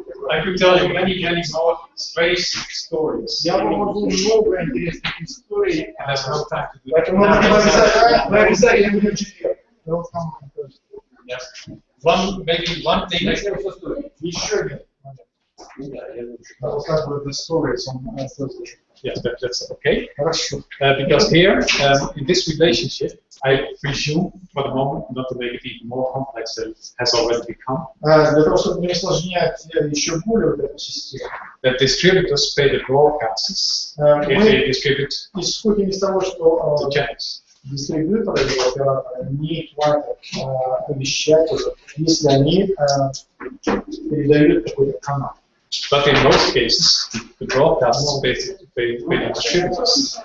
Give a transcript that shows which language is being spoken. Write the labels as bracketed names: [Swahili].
[English] I could tell you many, many more strange stories. [Russian] Я вам могу много интересных историй. [English] And there's no time to do [Russian] Поэтому мы обязательно будем в четверг. [English] welcome. Yes. Maybe one thing. [Russian] Еще нет. [English] I'll start with the stories on Thursday. Yes, that's okay. [Russian] Хорошо. [English] Because here, in this relationship, I presume, for the moment, not to make it even more complex than it has already become, [Russian] Для того, чтобы не усложнять еще более вот эту систему, [English] that distributors pay the broadcasters if [Russian] мы [English] they distribute [Russian] исходим из того, что [English] the channels. [Russian] дистрибьюторы или операторы не платят вещателю, если они передают какой-то канал. [English] But in most cases, the broadcasters pay the distributors.